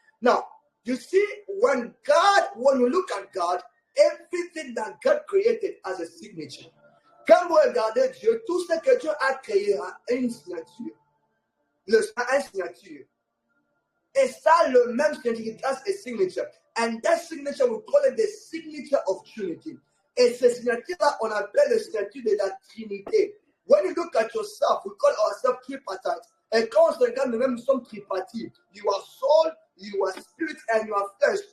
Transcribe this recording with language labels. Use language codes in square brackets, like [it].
[en] Now, you see, when you look at God, everything that God created has a signature. [fr] Quand vous regardez Dieu, tout ce que Dieu a créé a une signature. Une signature. Et ça, le même significat, [en] has a signature. And that signature, we call it the signature of Trinity. [fr] Et ce signature-là, on appelle le signature de la Trinité. [en] When you look at yourself, we call ourselves tripartite. [fr] Et quand on se regarde, nous-mêmes, nous sommes tripartites. [en] You are soul, you are spirit, and you are flesh.